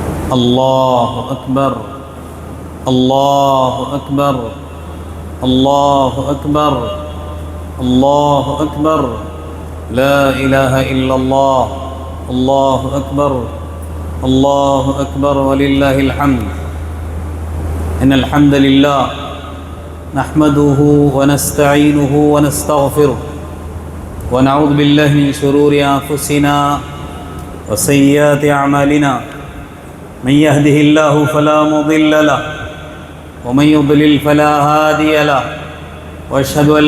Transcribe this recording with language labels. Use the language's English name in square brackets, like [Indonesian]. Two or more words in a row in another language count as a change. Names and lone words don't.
[Arabic] اللہ اکبر اللہ اکبر اللہ اکبر اللہ اکبر لا الہ الا اللہ اللہ اکبر وللہ الحمد ان الحمد للہ نحمده ونستعینه ونستغفره ونعوذ باللہ من شرور انفسنا وسیئات اعمالنا من يهده الله فلا مضل له ومن يضلل فلا هادي له واشهد ان